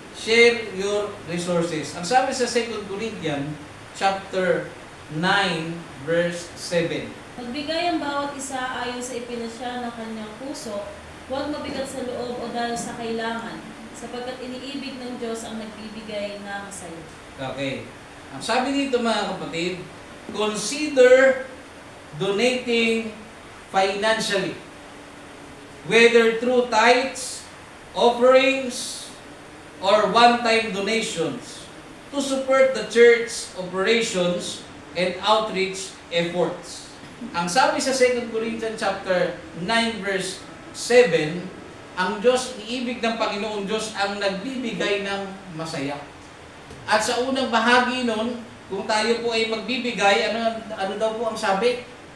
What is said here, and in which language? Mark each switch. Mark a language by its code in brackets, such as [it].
[en] Share your resources. [tl] Ang sabi sa [en] 2 Corinthians chapter 9 verse 7. [tl] Magbigay ang bawat isa ayon sa ipinasya ng kanyang puso, huwag mabigat sa loob o dahil sa kailangan, sapagkat iniibig ng Diyos ang nagbibigay na masaya. [en] Okay. [tl] Ang sabi dito mga kapatid, [en] consider donating financially, whether through tithes, offerings, or one-time donations to support the church operations and outreach efforts. [tl] Ang sabi sa 2 Corinthians chapter 9 verse 7, ang Diyos, iibig ng Panginoon Diyos ang nagbibigay ng masaya. At sa unang bahagi nun, kung tayo po ay magbibigay, ano daw po ang sabi?